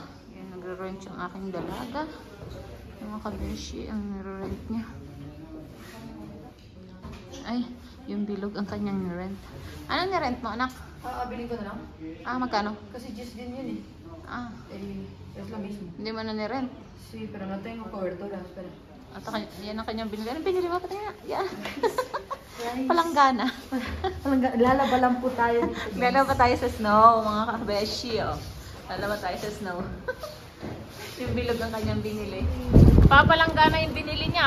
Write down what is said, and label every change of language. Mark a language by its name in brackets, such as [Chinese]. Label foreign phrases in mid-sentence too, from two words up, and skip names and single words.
[Filipino] Yan, nagre-rent yung aking dalaga. Yung mga kabeshi ang nire-rent niya. Ay, Yung bilog ang kanyang rent. Ano ni-rent mo, anak? Bilhin ko na lang. Magkano? Kasi just din yun eh. Yes lang mismo. Hindi mo na ni-rent. [Spanish] Sí, pero no tengo cobertura. Espera. [Filipino] At yan ang kanyang binili. Ano binili mo? Patay nga. Yan. Palanggana. Lalaba lang po tayo dito. Lalaba tayo sa snow, mga kabeshi. Lalaba tayo sa snow. Yung bilog ang kanyang binili. Papalanggana yung binili niya.